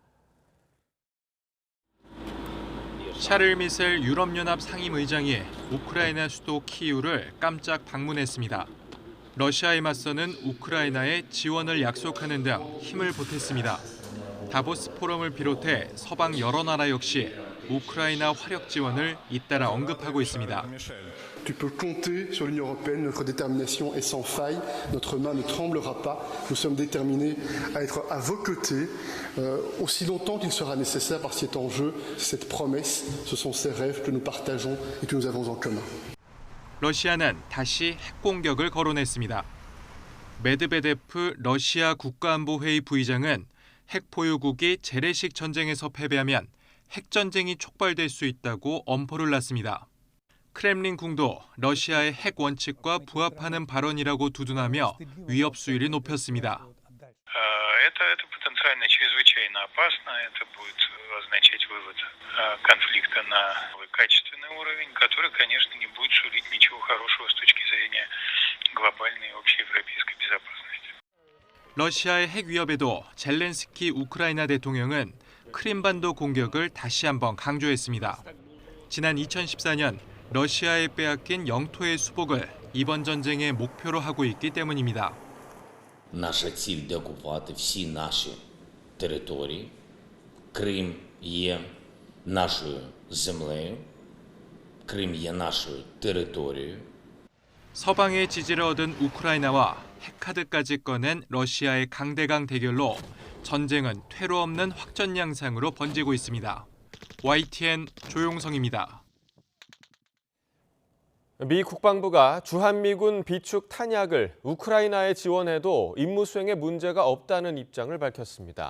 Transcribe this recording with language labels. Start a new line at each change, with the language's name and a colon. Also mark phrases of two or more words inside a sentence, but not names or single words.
Korean: 샤를 미셀 유럽연합 상임의장이 우크라이나 수도 키이우를 깜짝 방문했습니다. 러시아에 맞서는 우크라이나의 지원을 약속하는 등 힘을 보탰습니다. 다보스 포럼을 비롯해 서방 여러 나라 역시 우크라이나 화력 지원을 잇따라 언급하고 있습니다.
French: Tu peux compter sur l'Union européenne. Notre détermination est sans faille. Notre main ne tremblera pas. Nous sommes déterminés à être à vos côtés aussi longtemps qu'il sera nécessaire parce que c'est en jeu, cette promesse, ce sont ces rêves que nous partageons et que nous avons en commun.
Korean: 러시아는 다시 핵 공격을 거론했습니다. 메드베데프 러시아 국가안보회의 부의장은 핵 보유국이 재래식 전쟁에서 패배하면 핵전쟁이 촉발될 수 있다고 엄포를 놨습니다. 크렘린궁도 러시아의 핵 원칙과 부합하는 발언이라고 두둔하며 위협 수위를 높였습니다.
Russian: Это потенциально чрезвычайно опасно. Это будет означать вывод конфликта на качественный уровень, который, конечно, не будет сулить ничего хорошего с точки зрения глобальной общеевропейской безопасности.
Korean: 러시아의 핵 위협에도 젤렌스키 우크라이나 대통령은 크림반도 공격을 다시 한번 강조했습니다. 지난 2014년 러시아에 빼앗긴 영토의 수복을 이번 전쟁의 목표로 하고 있기 때문입니다.
Ukrainian: Наша ціль деокупувати всі наші території. Крим є нашою землею. Крим є нашою територією.
Korean: 서방의 지지를 얻은 우크라이나와 핵카드까지 꺼낸 러시아의 강대강 대결로 전쟁은 퇴로 없는 확전 양상으로 번지고 있습니다. YTN 조용성입니다. 미 국방부가 주한미군 비축 탄약을 우크라이나에 지원해도 임무 수행에 문제가 없다는 입장을 밝혔습니다.